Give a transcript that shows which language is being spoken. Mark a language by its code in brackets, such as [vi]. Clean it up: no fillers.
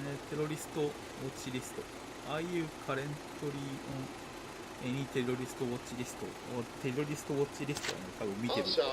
[ja] テロリストウォッチリスト。 [en] Are you currently on any terrorist watch list? [ja] テロリストウォッチリストはね、多分見てる。